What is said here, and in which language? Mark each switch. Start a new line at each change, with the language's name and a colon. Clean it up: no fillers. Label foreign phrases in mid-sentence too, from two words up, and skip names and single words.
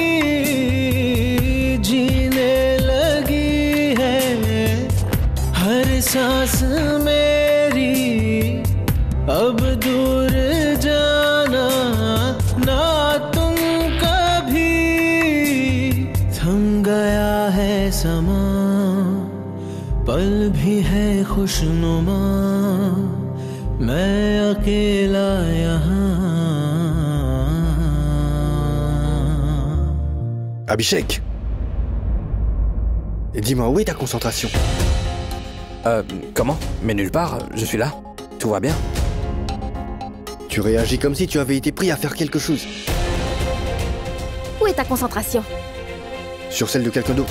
Hindi: जीने लगी है हर सांस मेरी अब दूर जाना ना तुम कभी थम गया है समा पल भी है खुशनुमा मैं अकेला यहाँ
French: Abhishek. Et dis-moi, où est ta concentration? Comment? Mais nulle part, je suis là. Tout va bien. Tu réagis comme si tu avais été pris à faire quelque chose. Où est ta concentration? Sur celle de quelqu'un d'autre.